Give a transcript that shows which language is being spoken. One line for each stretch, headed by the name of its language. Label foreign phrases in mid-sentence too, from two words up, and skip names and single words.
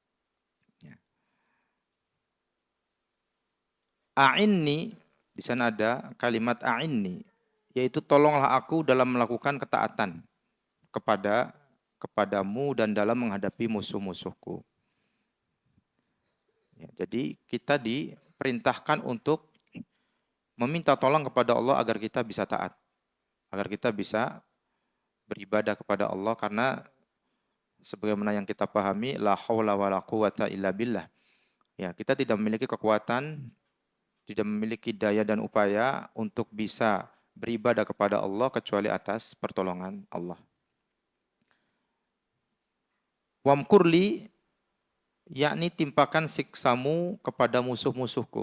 Indonesian: A'inni, di sana ada kalimat a'inni, yaitu tolonglah aku dalam melakukan ketaatan kepadamu dan dalam menghadapi musuh-musuhku. Ya, jadi kita diperintahkan untuk meminta tolong kepada Allah agar kita bisa taat. agar kita bisa beribadah kepada Allah, karena sebagaimana yang kita pahami,
Arabic: la haula wala quwata illa billah.
Indonesian: Ya, kita tidak memiliki kekuatan, tidak memiliki daya dan upaya untuk bisa beribadah kepada Allah kecuali atas pertolongan Allah. Wamkurli, yakni timpakan siksamu kepada musuh-musuhku.